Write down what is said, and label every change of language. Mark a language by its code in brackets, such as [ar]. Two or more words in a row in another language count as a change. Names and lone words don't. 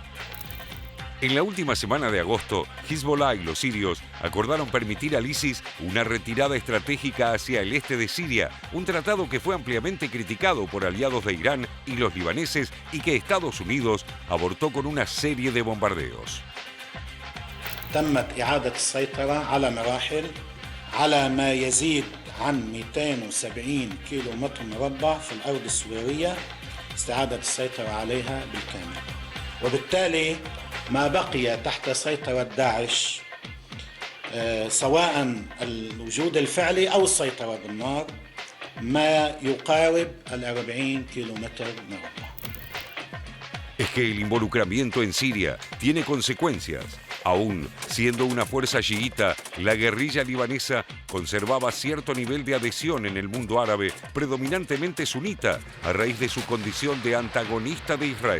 [es] En la última semana de agosto, Hezbollah y los sirios acordaron permitir al ISIS una retirada estratégica hacia el este de Siria, un tratado que fue ampliamente criticado por aliados de Irán y los libaneses y que Estados Unidos abortó con una serie de bombardeos. [ar] تمت إعادة السيطرة على مراحل على ما يزيد عن 270 كيلو متر مربع في الأرض السورية، استعادة السيطرة عليها بالكامل. وبالتالي ما بقي تحت سيطرة داعش سواء الوجود الفعلي أو السيطرة بالنار ما يقارب 40 كيلو متر مربع. [es] Es que el involucramiento en Siria tiene consecuencias. Aún siendo una fuerza chiita, la guerrilla libanesa conservaba cierto nivel de adhesión en el mundo árabe, predominantemente sunita, a raíz de su condición de antagonista de Israel.